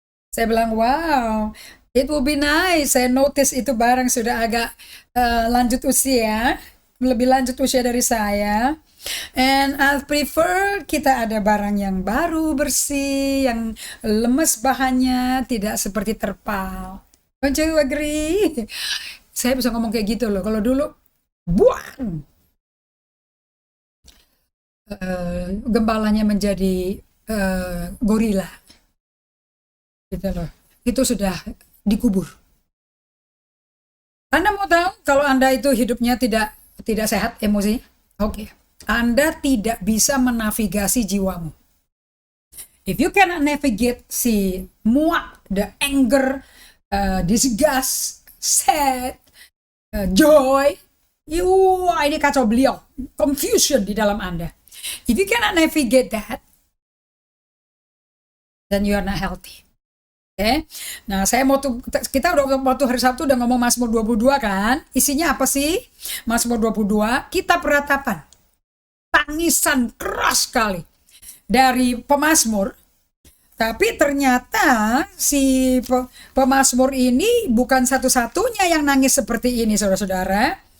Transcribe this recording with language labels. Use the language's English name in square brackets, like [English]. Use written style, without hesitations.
[Indonesian] Saya bilang, [English] wow, it would be nice. [Indonesian] Saya notice itu barang sudah agak lanjut usia, lebih lanjut usia dari saya. [English] And I prefer [Indonesian] kita ada barang yang baru, bersih, yang lemes bahannya, tidak seperti terpal. [English] Don't you agree? [Indonesian] Saya bisa ngomong kayak gitu loh. Kalau dulu, buang. Gembalanya menjadi gorila. Gitu loh. Itu sudah dikubur. Anda mau tahu kalau Anda itu hidupnya tidak sehat emosi? Oke. Anda tidak bisa menavigasi jiwamu. [English] If you cannot navigate [Indonesian] si muak, [English] the anger, disgust, sad, joy, [Indonesian] wah ini kacau beliau, [English] confusion [Indonesian] di dalam Anda. [English] If you cannot navigate that, then you are not healthy. [Indonesian] Oke. Nah, kita udah waktu hari Sabtu udah ngomong Mazmur 22 kan? Isinya apa sih? Mazmur 22, kita peratapan. Tangisan keras sekali dari pemazmur. Tapi ternyata si pemazmur ini bukan satu-satunya yang nangis seperti ini, saudara-saudara.